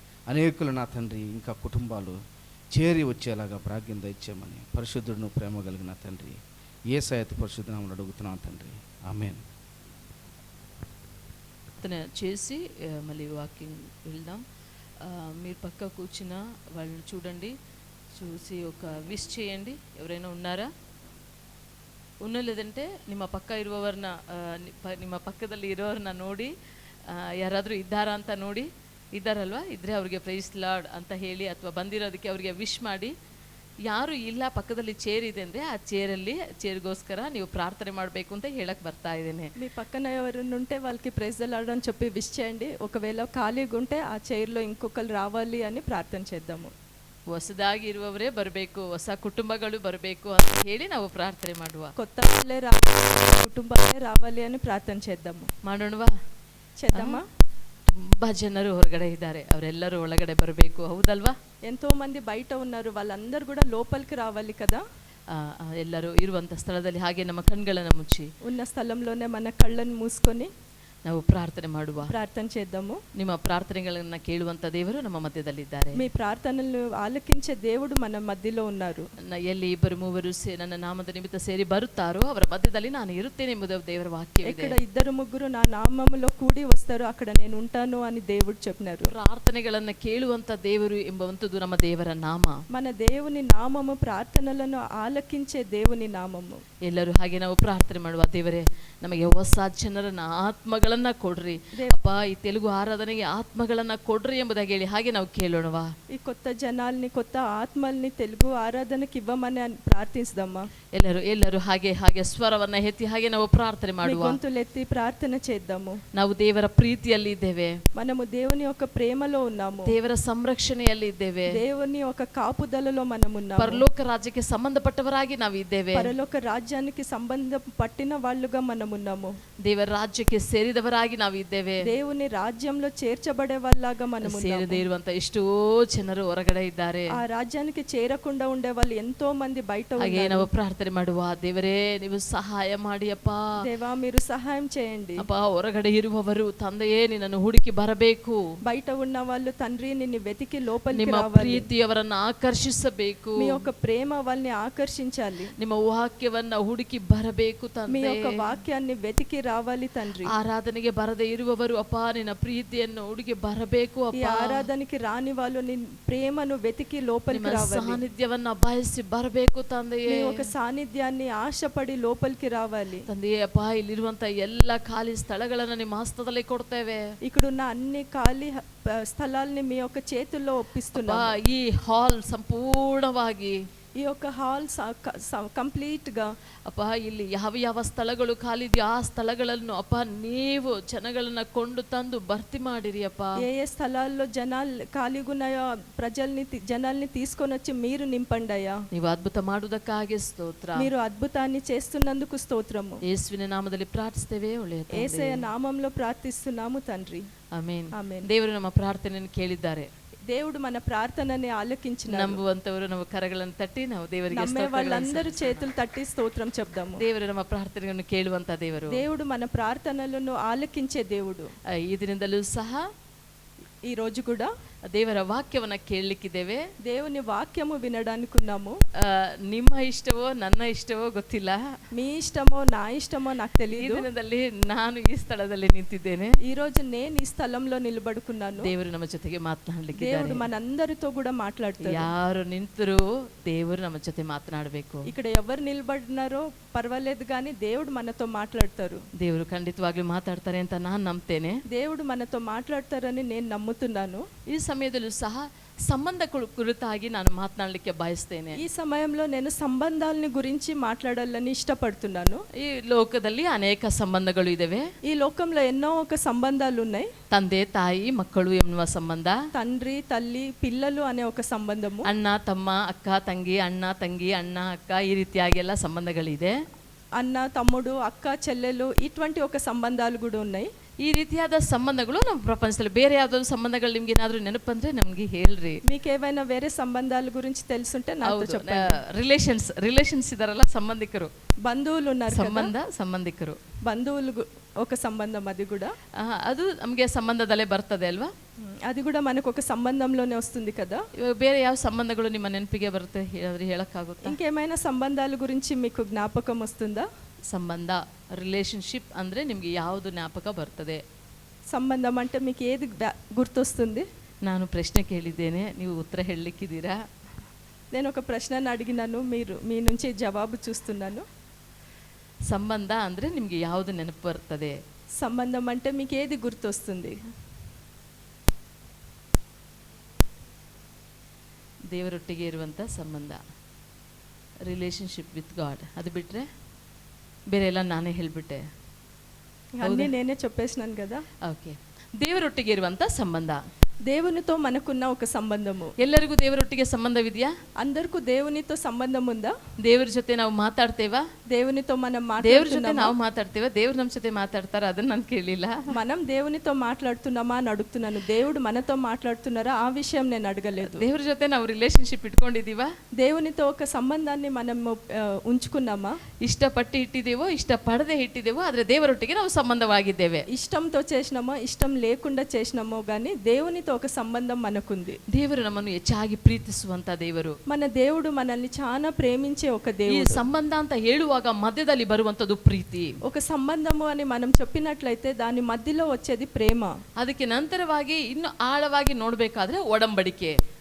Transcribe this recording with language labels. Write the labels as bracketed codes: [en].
[te] అనేకులు నా తండ్రి ఇంకా కుటుంబాలు చేరి వచ్చేలాగా భాగ్యం దయచేయమని పరిశుద్ధుడును ప్రేమ కలిగిన తండ్రి యేసయ్య పరిశుద్ధ నామములో అడుగుతున్నాం తండ్రి. ఆమేన్. చేసి మళ్ళీ వాకింగ్ వెళ్దాం. మీరు పక్క కూర్చున్న వాళ్ళని చూడండి, చూసి ఒక ವಿಶ್ చేయండి. ఎవరైనా ఉన్నాರಾ? [kn] లేದಂತೆ ನಿಮ್ಮ ಪಕ್ಕದಲ್ಲಿ ಇರೋರನ್ನ ನೋಡಿ ಯಾರಾದರೂ ಇದ್ದಾರಾ ಅಂತ ನೋಡಿ, ಇದ್ದಾರಲ್ವಾ? ಇದ್ದರೆ ಅವ್ರಿಗೆ ಪ್ರೈಸ್ ಲಾರ್ಡ್ ಅಂತ ಹೇಳಿ ಅಥವಾ ಬಂದಿರೋದಕ್ಕೆ ಅವ್ರಿಗೆ ವಿಶ್ ಮಾಡಿ. ಯಾರು ಇಲ್ಲ పక్కದಲ್ಲಿ చైర్ ಇದೆ ಅಂದರೆ ఆ చైర్ಗೋಸ್ಕರ ನೀವು ప్రార్థన ಮಾಡಬೇಕು ಅಂತ ಹೇಳಕ್ಕೆ ಬರ್ತಾ ಇದ್ದೇನೆ. [te] మీ పక్కన ఎవరైనా ఉంటే వాళ్ళకి ప్రైజ్ ద లార్డ్ అని చెప్పి విష్ చేయండి. ఒకవేళ ఖాళీగా ఉంటే ఆ చైర్లో ఇంకొకరు రావాలి అని ప్రార్థన చేద్దాము. [kn] ಹೊಸದಾಗಿ ಇರುವವರೇ ಬರಬೇಕು, ಹೊಸ ಕುಟುಂಬಗಳು ಬರಬೇಕು ಅಂತ ಹೇಳಿ ನಾವು ಪ್ರಾರ್ಥನೆ ಮಾಡುವ. [te] కొత్త వాళ్ళే రావాలి, కుటుంబాలే రావాలి అని ప్రార్థన చేద్దాము. [kn] ಮಾಡೋಣವಾ? [te] చేద్దామా? [kn] ತುಂಬಾ ಜನರು ಹೊರಗಡೆ ಇದ್ದಾರೆ, ಅವರೆಲ್ಲರೂ ಒಳಗಡೆ ಬರಬೇಕು, ಹೌದಲ್ವಾ? [te] ఎంతో మంది బయట ఉన్నారు, వాళ్ళందరూ కూడా లోపలికి రావాలి కదా. [kn] ಎಲ್ಲರೂ ಇರುವಂತ ಸ್ಥಳದಲ್ಲಿ ಹಾಗೆ ನಮ್ಮ ಕಣ್ಗಳನ್ನು ಮುಚ್ಚಿ [te] ఉన్న స్థలంలోనే మన కళ్ళను మూసుకొని [kn] ನಾವು ಪ್ರಾರ್ಥನೆ ಮಾಡುವ. [te] ప్రార్థన చేద్దాము. [kn] ನಿಮ್ಮ ಪ್ರಾರ್ಥನೆಗಳನ್ನ ಕೇಳುವಂತ ದೇವರು ನಮ್ಮ ಮಧ್ಯದಲ್ಲಿದ್ದಾರೆ. [te] మీ ప్రార్థనలు ఆలకించే దేవుడు మన మధ్యలో ఉన్నారు. [kn] ಎಲ್ಲಿ 2-3 ನನ್ನ ನಾಮದ ನಿಮಿತ್ತ ಸೇರಿ ಬರುತ್ತಾರೋ ಅವರ ಮಧ್ಯದಲ್ಲಿ ನಾನು ಇರುತ್ತೇನೆ ಎಂಬುದು ದೇವರ ವಾಕ್ಯವಿದೆ. [te] ఇక్కడ 2-3 నా నామములో కూడి వస్తారో అక్కడ నేను ఉంటాను అని దేవుడు చెప్పినారు. [kn] ಪ್ರಾರ್ಥನೆಗಳನ್ನ ಕೇಳುವಂತ ದೇವರು ಎಂಬುವಂತದ್ದು ನಮ್ಮ ದೇವರ ನಾಮ. [te] మన దేవుని నామము ప్రార్థనలను ఆలకించే దేవుని నామము. [kn] ಎಲ್ಲರೂ ಹಾಗೆ ನಾವು ಪ್ರಾರ್ಥನೆ ಮಾಡುವ. ದೇವರೇ, ನಮಗೆ ಹೊಸ ಜನರನ್ನ ಆತ್ಮಗಳ ಆತ್ಮಗಳನ್ನ ಕೊಡ್ರಿ ಅಪ್ಪ, ಈ ತೆಲುಗು ಆರಾಧನೆಗೆ ಆತ್ಮಗಳನ್ನ ಕೊಡ್ರಿ ಎಂಬುದಾಗಿ ಹೇಳಿ ಹಾಗೆ ನಾವು ಕೇಳೋಣವಾ? [te] ఈ కొత్త జనాల్ని కొత్త ఆత్మల్ని తెలుగు ఆరాధనకి ఇవ్వమని ప్రార్థిస్తామా? [kn] ಎಲ್ಲರೂ ಹಾಗೆ ಹಾಗೆ ಸ್ವರವನ್ನ ಎತ್ತಿ ಹಾಗೆ ನಾವು ಪ್ರಾರ್ಥನೆ ಮಾಡುವ. [te] గొంతులెత్తి ప్రార్థన చేద్దాము. [kn] ನಾವು ದೇವರ ಪ್ರೀತಿಯಲ್ಲಿ ಇದ್ದೇವೆ, [te] మనము దేవుని యొక్క ప్రేమలో ఉన్నాము, [kn] ದೇವರ ಸಂರಕ್ಷಣೆಯಲ್ಲಿ ಇದ್ದೇವೆ, [te] దేవుని యొక్క కాపుదలలో మనము ఉన్నాము, [kn] ಪರಲೋಕ ರಾಜ್ಯಕ್ಕೆ ಸಂಬಂಧಪಟ್ಟವರಾಗಿ ನಾವು ಇದ್ದೇವೆ, [te] పరలోక రాజ్యానికి సంబంధం పట్టిన వాళ్ళుగా మనము ఉన్నాము, [kn] ದೇವರ ರಾಜ್ಯಕ್ಕೆ ಸೇರಿದವರಾಗಿ ನಾವು ಇದ್ದೇವೆ. [te] దేవుని రాజ్యంలో చేర్చబడే వాళ్ళలాగా మనము [kn] ಸೇರದೇ ಇರುವಂತ ಎಷ್ಟೋ ಜನರು ಹೊರಗಡೆ ಇದ್ದಾರೆ. [te] ఆ రాజ్యానికి చేరకుండా ఉండే వాళ్ళు ఎంతో మంది బయట [kn] ಹಾಗೆ [te] ఉన్నారు. [kn] ನಾವು ಪ್ರಾರ್ಥನೆ ಮಾಡುವ, ದೇವರೇ ನೀವು ಸಹಾಯ ಮಾಡಿ ಅಪ್ಪ, [te] దేవా మీరు సహాయం చేయండి. [kn] ಅಪ್ಪ ಹೊರಗಡೆ ಇರುವವರು ತಂದೆಯೇ ನಿನ್ನನ್ನು ಹುಡುಕಿ ಬರಬೇಕು, [te] బయట ఉన్న వాళ్ళు తండ్రి నిన్ను వెతికి లోపలికి [kn] ನಿಮ್ಮ [te] రావాలి, [kn] ಪ್ರೀತಿ ಅವರನ್ನು ಆಕರ್ಷಿಸಬೇಕು, [te] మీ యొక్క ప్రేమ వాళ్ళని ఆకర్షించాలి, [kn] ನಿಮ್ಮ ವಾಕ್ಯವನ್ನ ಹುಡುಕಿ ಬರಬೇಕು [te] మీ [kn] ತಂದೆ. [te] యొక్క వాక్యాన్ని వెతికి రావాలి తండ్రి. [kn] ಆರಾಧನೆಗೆ ಬರದೇ ಇರುವವರು ಅಪ್ಪ ನಿನ್ನ ಪ್ರೀತಿಯನ್ನು ಹುಡುಗಿ ಬರಬೇಕು [te] ఈ [kn] ಅಪ್ಪ, [te] ఆరాధనకి రాని వాళ్ళు నీ ప్రేమను వెతికి లోపలికి [kn] ನಿಮ್ಮ [te] రావాలి, [kn] ಸಾನ್ನಿಧ್ಯವನ್ನ ಬಯಸಿ ಬರಬೇಕು ತಂದೆಯೇ. [te] మీ యొక్క సాన్నిధ్యాన్ని ఆశపడి లోపలికి రావాలి [kn] ತಂದೆಯೇ ಅಪ್ಪ, ಇಲ್ಲಿರುವಂತ ಎಲ್ಲ ಖಾಲಿ ಸ್ಥಳಗಳನ್ನ ನಿಮ್ಮ ಹಸ್ತದಲ್ಲಿ ಕೊಡ್ತೇವೆ. [te] ఇక్కడున్న అన్ని ఖాళీ స్థలాల్ని మీ యొక్క చేతుల్లో [kn] ಅಪ್ಪ, [te] ఒప్పిస్తున్నాము. [kn] ಈ ಹಾಲ್ ಸಂಪೂರ್ಣವಾಗಿ [te] ఈ యొక్క హాల్ కంప్లీట్ గా [kn] ಅಪ್ಪ ಇಲ್ಲಿ ಯಾವ ಯಾವ ಸ್ಥಳಗಳು ಖಾಲಿದೆಯೋ ಆ ಸ್ಥಳಗಳನ್ನು ಅಪ್ಪ ನೀವು ಜನಗಳನ್ನ ಕೊಂಡು ತಂದು ಭರ್ತಿ ಮಾಡಿರಿ ಅಪ್ಪ. [te] ఏ ఏ స్థలాల్లో జనాలు ఖాళీగా ఉన్నాయో జనాల్ని తీసుకొని వచ్చి మీరు నింపండి అయ్యా. [kn] ನೀವು ಅದ್ಭುತ ಮಾಡುವುದಕ್ಕಾಗಿ ಸ್ತೋತ್ರ. [te] మీరు అద్భుతాన్ని చేస్తున్నందుకు స్తోత్రము. [kn] ಯೇಸುವಿನ ನಾಮದಲ್ಲಿ ಪ್ರಾರ್ಥಿಸ್ತೇವೆ, ಒಳ್ಳೆಯ ತಂದೆ. [te] యేసయ్య నామంలో ప్రార్థిస్తున్నాము తండ్రి. [kn] ಆಮೆನ್. ಆಮೆನ್. ದೇವರು ನಮ್ಮ ಪ್ರಾರ್ಥನೆಯನ್ನು ಕೇಳಿದ್ದಾರೆ. [te] దేవుడు మన ప్రార్థనని ఆలకించినాడు. [kn] ನಂಬುವಂತವರು ನಮ್ಮ ಕರಗಳನ್ನು ತಟ್ಟಿ ನಾವು ದೇವರಿಗೆ [te] నమ్మే వాళ్ళందరూ చేతులు తట్టి స్తోత్రం చెప్దాము. [kn] ದೇವರು ನಮ್ಮ ಪ್ರಾರ್ಥನೆಯನ್ನು ಕೇಳುವಂತ ದೇವರು. [te] దేవుడు మన ప్రార్థనలను ఆలకించే దేవుడు. [kn] ಈ ದಿನದಲ್ಲೂ ಸಹ [te] ఈ రోజు కూడా [kn] ದೇವರ ವಾಕ್ಯವನ್ನ ಕೇಳಲಿಕ್ಕಿದ್ದೇವೆ. [te] దేవుని వాక్యము వినడానికి ఉన్నాము. [kn] ನಿಮ್ಮ ಇಷ್ಟವೋ ನನ್ನ ಇಷ್ಟವೋ ಗೊತ್ತಿಲ್ಲ, [te] మీ ఇష్టమో నా ఇష్టమో నాకు [kn] ಈ [te] తెలియదు. [kn] ದಿನದಲ್ಲಿ ನಾನು ಈ ಸ್ಥಳದಲ್ಲಿ ನಿಂತಿದ್ದೇನೆ. [te] ఈ రోజు నేను ఈ స్థలంలో నిలబడుకున్నాను. [kn] ದೇವರು ನಮ್ಮ ಜೊತೆಗೆ ಮಾತನಾಡಲಿಕ್ಕೆ [te] దేవుడు మనందరితో కూడా మాట్లాడతాడు. [kn] ಯಾರು ನಿಂತರೂ ದೇವರು ನಮ್ಮ ಜೊತೆ ಮಾತನಾಡಬೇಕು. [te] ఇక్కడ ఎవరు నిలబడినారో పర్వాలేదు కానీ దేవుడు మనతో మాట్లాడతారు. [kn] ದೇವರು ಖಂಡಿತವಾಗ್ಲೂ ಮಾತಾಡ್ತಾರೆ ಅಂತ ನಾನು ನಂಬ್ತೇನೆ. [te] దేవుడు మనతో మాట్లాడతారని నేను నమ్ముతున్నాను. [kn] ಈ ಸಮಯದಲ್ಲೂ ಸಹ ಸಂಬಂಧಗಳ ಕುರಿತಾಗಿ ನಾನು ಮಾತನಾಡಲಿಕ್ಕೆ ಬಯಸ್ತೇನೆ. [te] ఈ సమయంలో నేను సంబంధాలని గురించి మాట్లాడాలని ఇష్టపడుతున్నాను. [kn] ಈ ಲೋಕದಲ್ಲಿ ಅನೇಕ ಸಂಬಂಧಗಳು ಇದಾವೆ. [te] ఈ లోకంలో ఎన్నో ఒక సంబంధాలు ఉన్నాయి. [kn] ತಂದೆ ತಾಯಿ ಮಕ್ಕಳು ಎನ್ನುವ ಸಂಬಂಧ, [te] తండ్రి తల్లి పిల్లలు అనే ఒక సంబంధము, [kn] ಅಣ್ಣ ತಮ್ಮ ಅಕ್ಕ ತಂಗಿ, ಅಣ್ಣ ತಂಗಿ ಅಣ್ಣ ಅಕ್ಕ, ಈ ರೀತಿಯಾಗಿ ಎಲ್ಲ ಸಂಬಂಧಗಳಿದೆ. [te] అన్న తమ్ముడు అక్క చెల్లెలు ఇటువంటి ఒక సంబంధాలు కూడా ఉన్నాయి. [kn] ಈ ರೀತಿಯಾದ ಸಂಬಂಧಗಳು ನಮ್ಮ ಪ್ರಪಂಚದಲ್ಲಿ ಬೇರೆ ಯಾವ್ದಾದ್ರು ಸಂಬಂಧಗಳು ನಿಮ್ಗೆ ಏನಾದ್ರು ನೆನಪಂದ್ರೆ ನಮ್ಗೆ ಹೇಳ್ರಿ. [te] మీకేమైనా వేరే సంబంధాల గురించి తెలుసుంటే నాతో చెప్పండి. [kn] ರಿಲೇಷನ್ಸ್ ಇದಾರಲ್ಲ, ಸಂಬಂಧಿಕರು, [te] బంధువులు ఉన్నారు కదా, [kn] ಸಂಬಂಧಿಕರು, [te] బంధువులు ఒక సంబంధం. అది కూడా [kn] ಅದು ನಮಗೆ ಸಂಬಂಧದಲ್ಲೇ ಬರ್ತದೆ ಅಲ್ವಾ? [te] అది కూడా మనకు ఒక సంబంధంలోనే వస్తుంది కదా. [kn] ಇವಾಗ ಬೇರೆ ಯಾವ ಸಂಬಂಧಗಳು ನಿಮ್ಮ ನೆನಪಿಗೆ ಬರುತ್ತೆ ಹೇಳಕ್ಕಾಗುತ್ತಾ? [te] ఇంకేమైనా సంబంధాల గురించి మీకు జ్ఞాపకం వస్తుందా? [kn] ಸಂಬಂಧ, ರಿಲೇಶನ್ಶಿಪ್ ಅಂದ್ರೆ ನಿಮ್ಗೆ ಯಾವುದು ಜ್ಞಾಪಕ ಬರ್ತದೆ? [te] సంబంధం అంటే మీకు ఏది గుర్తొస్తుంది? [kn] ನಾನು ಪ್ರಶ್ನೆ ಕೇಳಿದ್ದೇನೆ, ನೀವು ಉತ್ತರ ಹೇಳಲಿಕ್ಕಿದ್ದೀರಾ? [te] నేను ఒక ప్రశ్నను అడిగినాను, మీరు మీ నుంచి జవాబు చూస్తున్నాను. [kn] ಸಂಬಂಧ ಅಂದ್ರೆ ನಿಮ್ಗೆ ಯಾವುದು ನೆನಪು ಬರ್ತದೆ? [te] సంబంధం అంటే మీకు ఏది గుర్తొస్తుంది? [kn] ದೇವರೊಟ್ಟಿಗೆ ಇರುವಂಥ ಸಂಬಂಧ, [en] Relationship with God. [kn] ಅದು ಬಿಟ್ಟರೆ ಬೇರೆ ಎಲ್ಲ ನಾನೇ ಹೇಳಿಬಿಟ್ಟೆ. [te] అన్నీ నేనే చెప్పేసినాను కదా. [kn] ಓಕೆ, ದೇವರೊಟ್ಟಿಗೆ ಇರುವಂಥ ಸಂಬಂಧ, [te] దేవునితో మనకున్న ఒక సంబంధము. [kn] ಎಲ್ಲರಿಗೂ ದೇವರೊಟ್ಟಿಗೆ ಸಂಬಂಧವಿದೆಯಾ? [te] అందరికీ దేవునితో సంబంధం ఉందా? [kn] ದೇವ್ರ ಜೊತೆ ನಾವು ಮಾತಾಡ್ತೇವಾ? [te] దేవునితో మనం [kn] ದೇವ್ರ ಜೊತೆ [te] మాట్లాడుతున్నామా? [kn] ನಾವು ಮಾತಾಡ್ತೇವೆ, ದೇವ್ರು ನಮ್ಮ ಜೊತೆ ಮಾತಾಡ್ತಾರ? ಅದನ್ನ ನಾನು ಕೇಳಿಲ್ಲ. [te] మనం దేవునితో మాట్లాడుతున్నామా అని అడుగుతున్నాను. దేవుడు మనతో మాట్లాడుతున్నారా ఆ విషయం నేను అడగలేదు. [kn] ದೇವ್ರ ಜೊತೆ ನಾವು ರಿಲೇಶನ್ಶಿಪ್ ಇಟ್ಕೊಂಡಿದೀವಾ? [te] దేవునితో ఒక సంబంధాన్ని మనం ఉంచుకున్నామా? [kn] ಇಷ್ಟಪಟ್ಟು ಇಟ್ಟಿದ್ದೇವೋ ಇಷ್ಟಪಡದೆ ಇಟ್ಟಿದ್ದೇವೋ, ಆದರೆ ದೇವರೊಟ್ಟಿಗೆ ನಾವು ಸಂಬಂಧವಾಗಿದ್ದೇವೆ. [te] ఇష్టంతో చేసినామో ఇష్టం లేకుండా చేసినామో కానీ దేవునితో ఒక సంబంధం మనకుంది. [kn] ದೇವರು ನಮ್ಮನ್ನು ಹೆಚ್ಚಾಗಿ ಪ್ರೀತಿಸುವಂತ ದೇವರು. [te] మన దేవుడు మనల్ని చాలా ప్రేమించే ఒక [kn] ಈ [te] దేవుడు. [kn] ಸಂಬಂಧ ಅಂತ ಹೇಳುವಾಗ ಮಧ್ಯದಲ್ಲಿ ಬರುವಂತದ್ದು ಪ್ರೀತಿ. [te] ఒక సంబంధము అని మనం చెప్పినట్లయితే దాని మధ్యలో వచ్చేది ప్రేమ. [kn] ಅದಕ್ಕೆ ನಂತರವಾಗಿ ಇನ್ನು ಆಳವಾಗಿ ನೋಡಬೇಕಾದ್ರೆ ಒಡಂಬಡಿಕೆ.